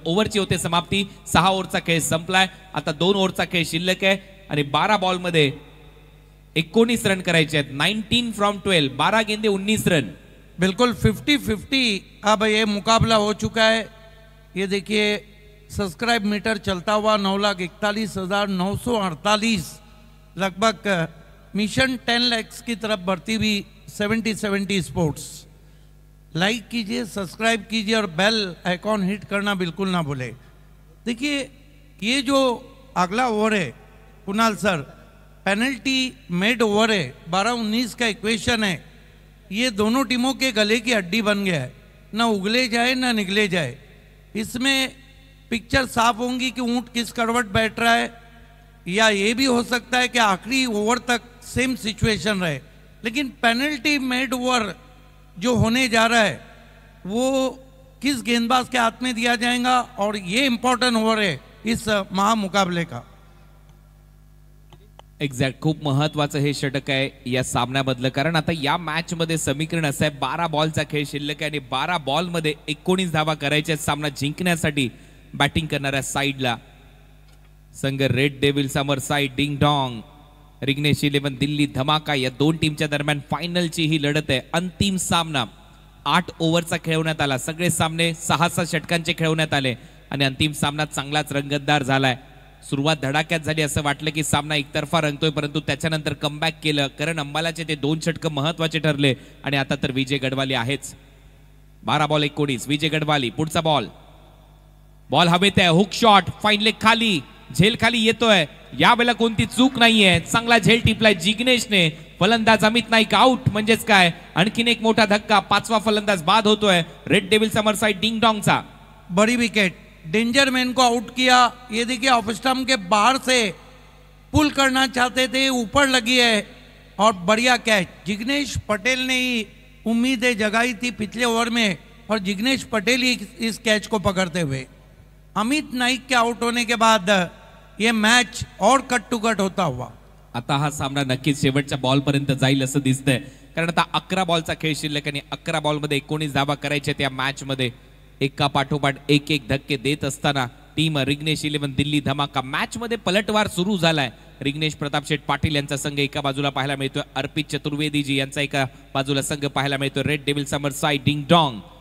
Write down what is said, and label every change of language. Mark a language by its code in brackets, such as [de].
[mr] ओव्हरची होते समाप्ती. 6 ओव्हरचा खेळ संपलाय. आता 2 ओव्हरचा खेळ शिल्लक आहे आणि 12 बॉल मध्ये 19 रन करायचे आहेत. [hi] 19 from 12, 12 गेंदे 19 रन. बिल्कुल 50-50 अब ये मुकाबला हो चुका है. ये देखिए सब्सक्राइब मीटर चलता हुआ 9,41,948 लगभग मिशन 10 lakhs की तरफ बढ़ती हुई 70-70 स्पोर्ट्स. लाइक कीजिए, सब्सक्राइब कीजिए और बेल आइकॉन हिट करना बिल्कुल ना भूले. देखिए ये जो अगला ओवर है Kunal sir, penalty made over है, 12-19 का इक्वेशन है. ये दोनों टीमों के गले की हड्डी बन गया है, ना उगले जाए ना निगले जाए. इसमें पिक्चर साफ होंगी कि ऊंट किस करवट बैठ रहा है, या ये भी हो सकता है कि आखिरी ओवर तक सेम सिचुएशन रहे. लेकिन पेनल्टी मेड ओवर जो होने जा रहा है वो किस गेंदबाज के हाथ में दिया जाएगा, और ये इंपॉर्टेंट ओवर है इस महामुकाबले का. [mr] एक्झॅक्ट, खूप महत्वाचं हे षटक आहे या सामन्यामधलं. कारण आता या मॅच मध्ये समीकरण असं आहे, 12 बॉलचा खेळ शिल्लक आहे आणि 12 बॉल मध्ये 19 धावा करायच्या. सामना जिंकण्यासाठी बॅटिंग करणाऱ्या साईडला संघ रेड डेव्हिल समोर साईड डिंग डॉंग, रिग्नेश 11 दिल्ली धमाका या दोन टीमच्या दरम्यान फायनलची ही लढत आहे. अंतिम सामना 8 ओव्हरचा खेळवण्यात आला. सगळे सामने 6-6 षटकांचे खेळवण्यात आले आणि अंतिम सामना चांगलाच रंगतदार झालाय. सुरुवात धडाक्यात झाली, असं वाटलं की सामना एकतर्फा रंगतोय, परंतु त्याच्यानंतर कमबॅक केलं. करण अंबालाचे ते 2 षटकं महत्वाचे ठरले आणि आता तर विजय गडवाली आहेच. 12 बॉल 19, विजय गडवाली. पुढचा बॉल हवेत आहे, हुक शॉट, फाईन लेग खाली, झेल खाली येतोय. यावेळेला कोणती चूक नाहीये, चांगला झेल टिपलाय जिग्नेशने. फलंदाज अमित नाईक आउट. म्हणजेच काय, आणखीन एक मोठा धक्का, 5वा फलंदाज बाद होतोय रेड डेव्हिल समर साइड डिंग डॉंगचा. [hi] बड़ी विकेट, डेंजर मैन को आउट किया. ये देखिए ऑफ स्टंप के बाहर से पुल करना चाहते थे, ऊपर लगी है और बढ़िया कैच. जिग्नेश पटेल ने ही उम्मीदें जगाई थी पिछले ओवर में और जिग्नेश पटेल ही इस कैच को पकड़ते हुए. अमित नाईक के आउट होने के बाद ये मैच और कट टू कट होता हुआ. [mr] आता हा सामना नक्कीच शेवटच्या बॉल पर्यंत जाईल असं दिसतंय. कारण आता 11 बॉलचा खेळ शिल्लक आणि 11 बॉल मध्ये 19 धावा करायच्या त्या मॅच मध्ये. एका पाठोपाठ एक धक्के देत असताना टीम रिग्नेश 11 दिल्ली धमाका मॅच मध्ये पलटवार सुरू झालाय. रिग्नेश प्रताप शेठ पाटील यांचा संघ एका बाजूला पाहायला मिळतोय, अर्पित चतुर्वेदीजी यांचा एका बाजूला संघ पाहायला मिळतोय रेड डेव्हिल समर साइड डिंग डॉंग.